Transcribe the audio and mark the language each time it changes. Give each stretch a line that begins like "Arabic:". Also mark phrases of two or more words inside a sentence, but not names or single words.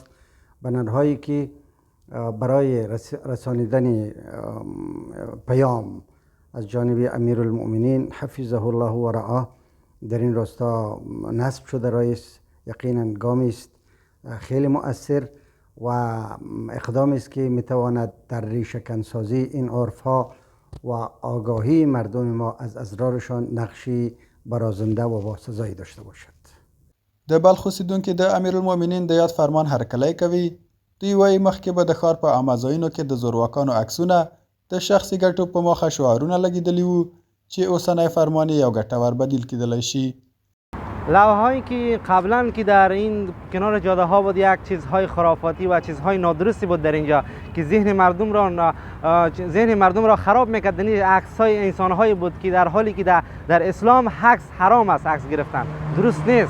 Persian: بنرهایی که برای رسانیدن پیام از جانب امیرالمؤمنین
Arabic: حفظه الله و رعاه
Persian: در این راستا نصب شده رئیس یقینا گامی است خیلی مؤثر و اقدامی است که میتواند در ریشه‌کنسازی این عرف‌ها و آگاهی مردم ما از اضرارشان نقشی برازنده و باسزایی داشته باشد.
Pashto: د بلخ اوسیدونکي د امیرالمؤمنین د یاد فرمان هرکلی کوي. دوی وایي مخکې به د ښار په عامه ځایونو کې د زورواکانو عکسونه د شخصي ګټو په موخه شعارونه لګېدلي وو چې اوسنی فرمان یو ګټور بدیل کېدلی شي.
Persian: لوحه‌هایی که قبلا که در این کنار جاده ها بود یک چیزهای خرافاتی و چیزهای نادرستی بود در اینجا که ذهن مردم را خراب میکرد. این عکس‌های انسان‌هایی بود که در حالی که در اسلام عکس حرام است، عکس گرفتن درست نیست.